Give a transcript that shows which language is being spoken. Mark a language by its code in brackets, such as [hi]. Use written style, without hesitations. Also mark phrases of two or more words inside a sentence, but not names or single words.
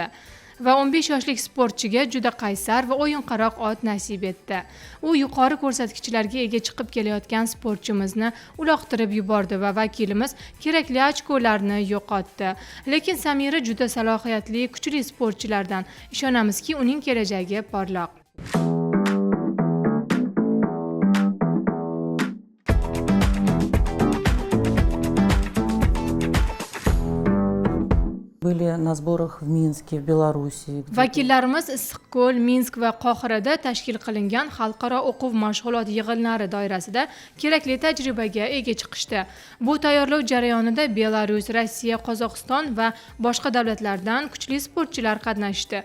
[uz] Va 15 yoshlik sportchiga juda qaysar va o'yinqaroq ot nasib etdi. U yuqori ko'rsatkichlarga ega chiqib kelayotgan sportchimizni uloqtirib yubordi va vakilimiz kerakli ochkolarni yo'qotdi. Lekin Samira juda salohiyatli, kuchli sportchilardan. Ishonamizki, uning kelajagi porloq. [ru] Были на сборах в Минске, в Беларуси. [uz] Vakillarimiz Issiqko'l, Minsk va Qohirada tashkil qilingan xalqaro o'quv mashg'ulot yig'inlari doirasida kerakli tajribaga ega chiqishdi. Bu tayyorlov jarayonida Belarus, Rossiya, Qozog'iston va boshqa davlatlardan kuchli sportchilar qatnashdi.